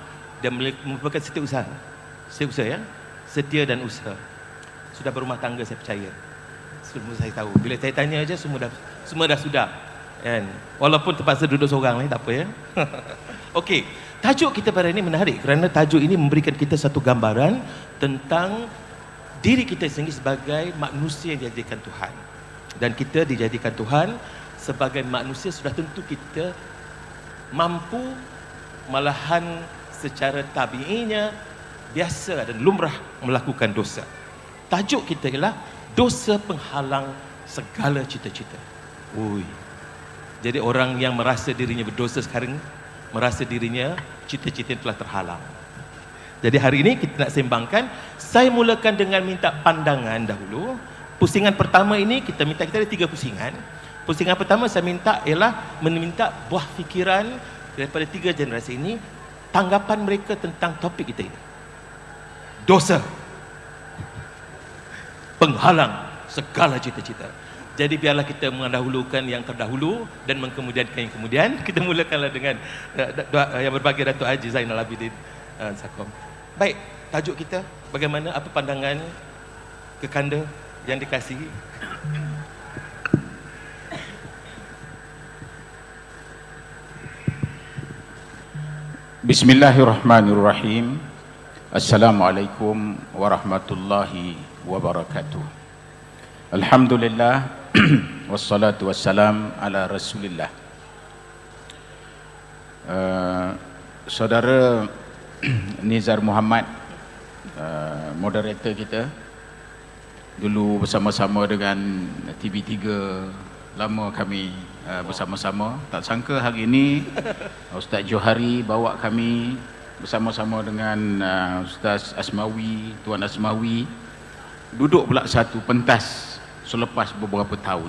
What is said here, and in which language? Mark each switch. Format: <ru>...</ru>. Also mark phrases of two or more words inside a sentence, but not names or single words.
<ms>Dia merupakan setiausaha ya, setia dan usaha. Sudah berumah tangga, saya percaya. Semua saya tahu. Bila saya tanya aja semua dah sudah. Kan? Walaupun terpaksa duduk seorang ni tak apa ya. Okey, tajuk kita pada ini menarik kerana tajuk ini memberikan kita satu gambaran tentang diri kita sendiri sebagai manusia yang dijadikan Tuhan. Dan kita dijadikan Tuhan sebagai manusia, sudah tentu kita mampu, malahan secara tabiinya biasa dan lumrah melakukan dosa. Tajuk kita ialah dosa penghalang segala cita-cita. Ui. Jadi orang yang merasa dirinya berdosa sekarang merasa dirinya cita-cita telah terhalang. Jadi hari ini kita nak sembangkan. Saya mulakan dengan minta pandangan dahulu. Pusingan pertama ini kita ada 3 pusingan. Pusingan pertama saya minta ialah meminta buah fikiran daripada 3 generasi ini, tanggapan mereka tentang topik kita ini. Dosa penghalang segala cita-cita. Jadi biarlah kita mendahulukan yang terdahulu dan mengkemudiankan yang kemudian. Kita mulakanlah dengan yang berbahagia Datuk Haji Zainal Abidin Sakob. Baik, tajuk kita bagaimana, apa pandangan kekanda yang dikasihi?</ms> <ar>بسم الله الرحمن الرحيم. السلام عليكم ورحمة الله وبركاته. الحمد لله والصلاة والسلام على رسول الله.</ar> <ms>Saudara Nizar Muhammad, moderator kita, dulu bersama-sama dengan TV3, lama kami bersama-sama. Tak sangka hari ini Ustaz Johari bawa kami bersama-sama dengan Ustaz Asmawi, Tuan Asmawi, duduk pula satu pentas selepas beberapa tahun.</ms>